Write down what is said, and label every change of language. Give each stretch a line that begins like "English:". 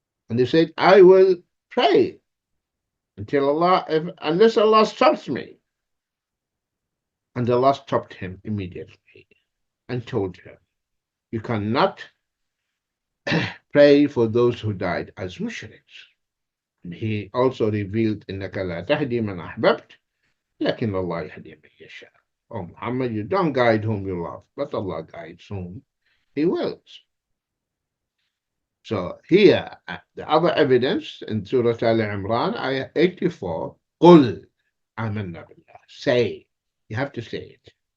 English: And he said, I will pray until unless Allah stops me. And Allah stopped him immediately and told him, you cannot pray for those who died as mushriks. And he also revealed,
Arabic: إِنَّكَ لَا تَهْدِي مَنْ أَحْبَبْتَ لَكِنَّ اللَّهَ يَهْدِي مَنْ يَشَاءُ.
English: Oh Muhammad, you don't guide whom you love, but Allah guides whom He wills. So here, the other evidence in Surah Al Imran, ayah 84,
Arabic: قُلْ آمَنَّا بِاللَّهِ.
English: Say, you have to say it.